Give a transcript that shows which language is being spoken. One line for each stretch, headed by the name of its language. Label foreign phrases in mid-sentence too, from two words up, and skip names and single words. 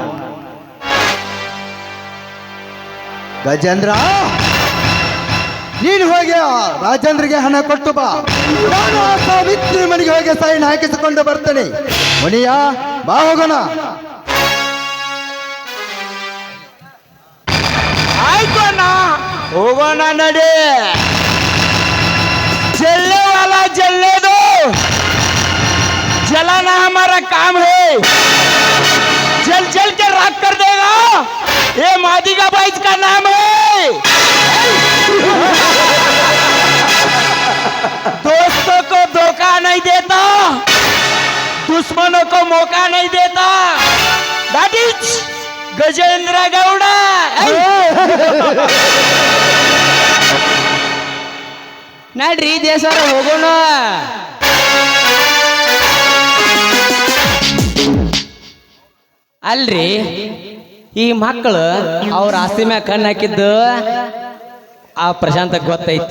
Kannada: ಗಜೇಂದ್ರ, ನೀನು ಹೋಗಿ ಆ ರಾಜೇಂದ್ರಿಗೆ ಹಣ ಕೊಟ್ಟು ಬಾ. ನಾನು ಆ ಸಾವಿತ್ರಿ ಮನೆಗೆ ಹೋಗಿ ಸೈನ್ ಹಾಕಿಸಿಕೊಂಡು ಬರ್ತೇನೆ. ಮುನಿಯ, ಬಾ ಹೋಗೋಣ. ಆಯ್ತು ಅಣ್ಣ, ಹೋಗೋಣ ನಡಿ.
Hindi: जलने वाला जलने दो, जलाना हमारा काम है. जल जल के राख कर देगा. ये मादिगा बाइज का नाम है. दोस्तों को धोखा नहीं देता, दुश्मनों को मौका नहीं देता.
English: That is गजेंद्र गौड़ा.
Kannada: ನಡ್ರಿ ದೇಶರ ಹೋಗೋಣ. ಅಲ್ರಿ, ಈ ಮಕ್ಕಳು ಅವ್ರ ಆಸ್ತಿ ಮ್ಯಾಗ ಕಣ್ಣು ಹಾಕಿದ್ದು ಆ ಪ್ರಶಾಂತ ಗೊತ್ತೈತಿ.